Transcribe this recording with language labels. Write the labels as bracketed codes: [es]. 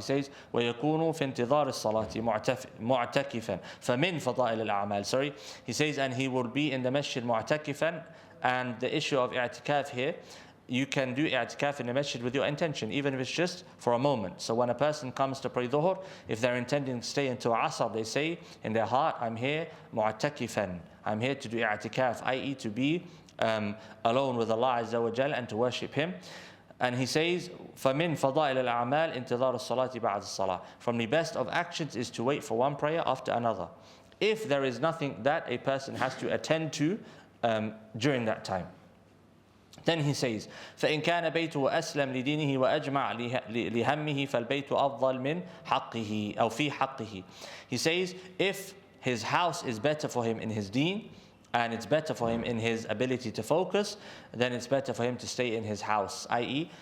[en] He says [ar] ويكون في انتظار الصلاة معتكفا فمن فضائل الأعمال. [en] Sorry, he says, and he will be in the masjid [ar] معتكفا. [en] And the issue of i'tikaf here, you can do i'tikaf in the masjid with your intention, even if it's just for a moment. So when a person comes to pray dhuhr, if they're intending to stay until asr, they say in their heart, I'm here mu'takifan, I'm here to do i'tikaf, i.e. to be alone with Allah Azza wa Jal and to worship Him. And he says, [ar] فَمِن فَضَائِلِ الْأَعْمَالِ انتظار الصلاة بعد الصلاة. [en] From the best of actions is to wait for one prayer after another, if there is nothing that a person has to attend to during that time. Then he says, [ar] فَإِنْ كَانَ بَيْتُهُ أَسْلَمْ لِدِينِهِ وَأَجْمَعْ لِهَمِّهِ فَالْبَيْتُ أَفْضَلْ مِنْ حَقِّهِ أو فِي حَقِّهِ. [en] He says, if his house is better for him in his deen, and it's better for him in his ability to focus, then it's better for him to stay in his house, i.e.